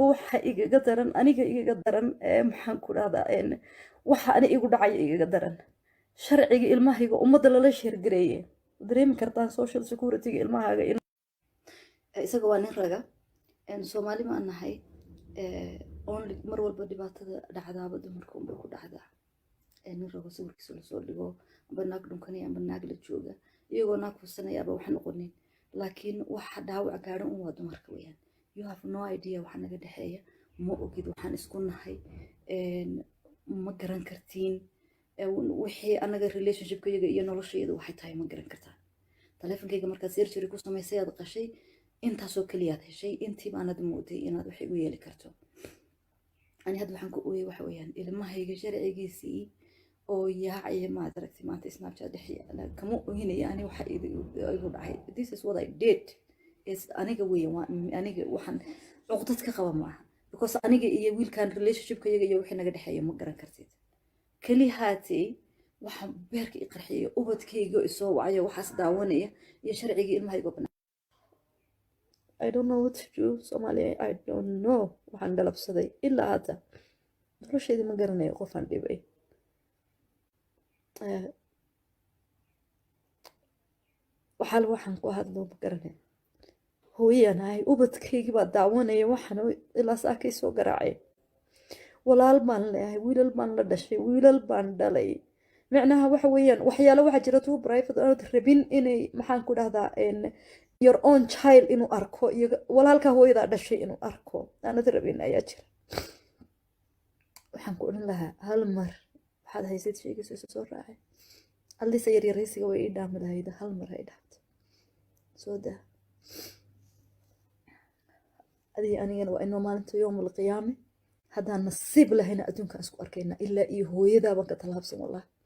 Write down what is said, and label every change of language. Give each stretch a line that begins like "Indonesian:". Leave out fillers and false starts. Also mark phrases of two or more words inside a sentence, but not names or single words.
Somali: waxa igaga daran aniga igaga daran maxaan ku dhahdaa waxa ani igu dhacay igaga daran sharciga ilmahayga ummadda lala sheergareeyay dareemi kartaan
English: social security-ga
Somali: ilmahaaga isaga waa nin raga Soomaali ma nahay only mar walba dhibaatada dhacdaaba dumarka unbay ku dhacdaa nin rago sawirkiisa la soo dhigo amba naag dhunkanaya amba naag la jooga iyagoo naag fursanayaaba wax noqonin laakiin waxa dhaawac gaadhan waa dumarka weeyaan.
English: You have no idea
Somali: waxa naga dhexeeya ma ogid waxaan isku nahay ma garan kartiin wixii anaga relationship-kayaga iyo noloshayda waxay tahay ma garan kartaa. taleefankayga markaad surgery ku samaysay aad qashay intaasoo kaliyaad heshay intii baanad mooday inaad wax igu yeeli karto. ani hadda waxaan ku ooyay waxa weeyaan ilmahayga sharcigiisii oo yaacaya maad aragtay maanta snapchat dhex yaala kama ohinaya ani waxa igu dhacay.
English: This is what I did is
Somali: aniga weeyaan aniga waxaan cuqdad ka qaba maaha because aniga iyo wiilkan relationship kayaga iyo wixii naga dhexeeya ma garan kartid kali haatay waxaan beerka i qarxiyay ubadkayga isoo wacaya waxaas daawanaya iyo sharciga ilmahayga banaan.
English: I don't know what to do Somalia. I don't know
Somali: waxaan galabsaday ilaa hadda nolosheedii ma garanayo qofaan dhibay. waxaan ku hadlo ma garanay hooyanahay ubadkaygii baa daawanaya waxaan ilaa saakay soo garaacay walaal baan leeyahay wiilal baan la dhashay wiilal baan dhalay macnaha waxa weeyaan waxyaalo waxa jira tuu private oo rabin inay maxaan ku dhahdaa
English: your own child
Somali: inuu arko iyo walaalka hooyadaa dhashay inuu arko aanad rabin ayaa jira. waxaan ku odhan lahaa hal mar waxaad haysid shaygiisa isu soo raacay allise yaryaraysiga way ii dhaami lahayd hal mar hay dhaafto soo daa adii anigana waa inoo maalinta yoomul qiyaame haddaan nasiib lahayna adduunkaan isku arkayna ilaa iyo hooyadaabaan ka talaabsan wallah.